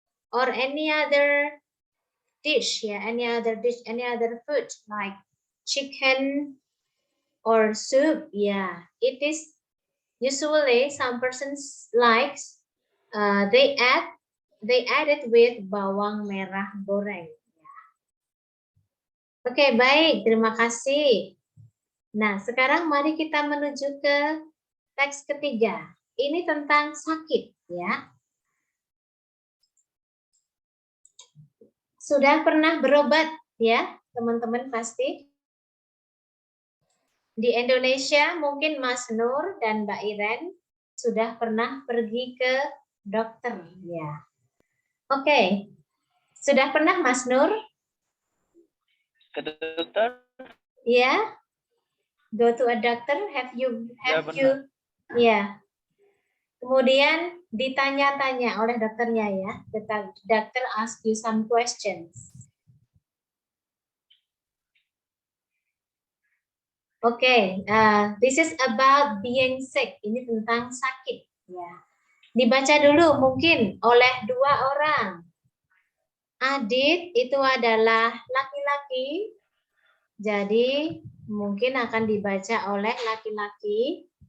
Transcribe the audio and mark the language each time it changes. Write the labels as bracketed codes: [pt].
[en] Or any other dish, any other food like chicken or soup. Yeah, it is usually some persons likes they add it with bawang merah goreng. [id] Oke, baik, terima kasih. Nah, sekarang mari kita menuju ke teks ketiga. Ini tentang sakit, ya. Sudah pernah berobat, ya, teman-teman pasti. Di Indonesia mungkin Mas Nur dan Mbak Iren sudah pernah pergi ke dokter, ya. Oke, sudah pernah Mas Nur? Ke dokter? [en] Ya, go to a doctor. Have you? Ya. [id] Kemudian ditanya-tanya oleh dokternya, ya. [en] The doctor ask you some questions. Oke, this is about being sick. [id] Ini tentang sakit, ya. Dibaca dulu mungkin oleh dua orang. Adit itu adalah laki-laki, jadi mungkin akan dibaca oleh laki-laki.